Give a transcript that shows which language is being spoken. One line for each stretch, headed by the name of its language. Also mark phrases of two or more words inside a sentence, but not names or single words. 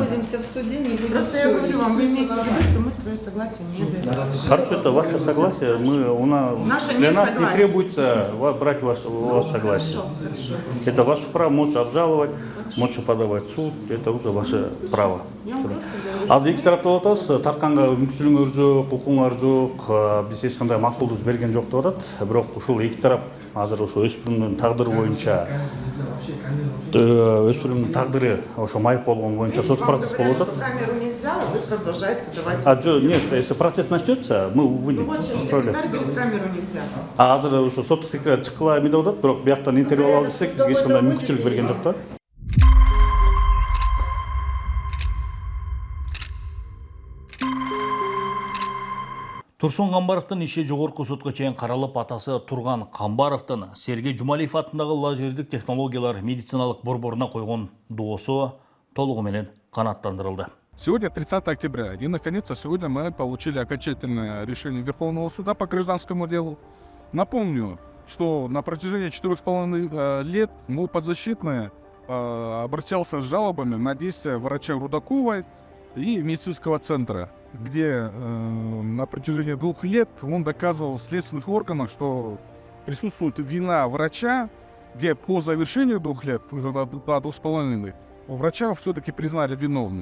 Russian: находимся в суде, не будем Просто я говорю вам, вы имеете в виду, что мы свое согласие не даем. Хорошо, это ваше согласие. Наше Для нас не несогласие. требуется брать ваше согласие. Это ваше право, можете обжаловать, можете подавать в суд, это уже ваше право.
Kyrgyz: Азыр эки тараптуу атабыз, тартканга мүмкүнчүлүгүңөр жок, укугуңар жок, биз эч кандай макулдук берген жок деп атат. Бирок ушул эки тарап азыр ошо өспүрүмдүн тагдыры боюнча өспүрүмдүн тагдыры ошо майып болгон боюнча сот процесс болуп атат.
Russian: Камеру нельзя, а вы продолжаете давать. Нет, если процесс начнется, мы выйдем. Без проблем. Секретарь говорит, камеру нельзя.
Kyrgyz: Азыр ошо соттук секретарь чыккыла эме деп атат, бирок бияктан интервью алалы десек, бизге эч кандай мүмкүнчүлүк берген жок да. Турсун Камбаровдун иши жогорку сотко чейин каралып, атасы Турган Камбаровдун Сергей Жумалиев атындагы лазердик технологиялар медициналык борборуна койгон доосу толугу менен канааттандырылды.
Russian: Сегодня 30 октября, и наконец-то сегодня мы получили окончательное решение Верховного суда по гражданскому делу. Напомню, что на протяжении 4,5 лет мой подзащитный обращался с жалобами на действия врача Рудаковой и медицинского центра, где на протяжении 2 лет он доказывал в следственных органах, что присутствует вина врача, где по завершению 2 лет, уже до 2,5, врача все-таки признали виновным.